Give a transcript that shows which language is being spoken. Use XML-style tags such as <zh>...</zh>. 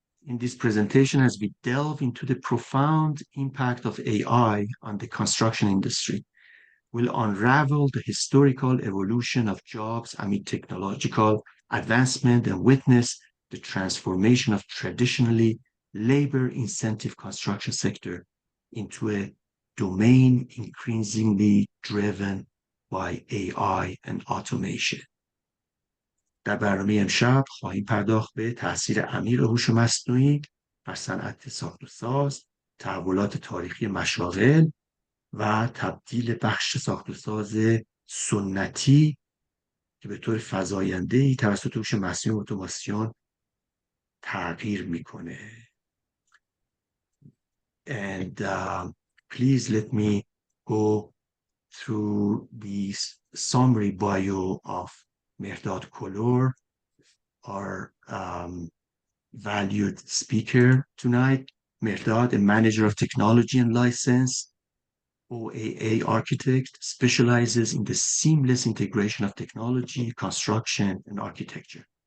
<en>In this presentation, as we delve into the profound impact of AI on the construction industry, we'll unravel the historical evolution of jobs amid technological advancement and witness the transformation of traditionally labor incentive construction sector into a domain increasingly driven by AI and automation.</en> <fa>در برنامه امشب خواهیم پرداخت به تاثیر عمیق هوش مصنوعی بر صنعت ساخت و ساز، تحولات تاریخی مشاغل و تبدیل بخش ساخت و ساز سنتی که به طور فزاینده‌ای توسط هوش مصنوعی و اتوماسیون تغییر میکنه.</fa> <en>And please let me go through the summary bio of Mehrdad Kolour, our valued speaker tonight. Mehrdad, a manager of technology and license, OAA architect, specializes in the seamless integration of technology, construction, and architecture.</en>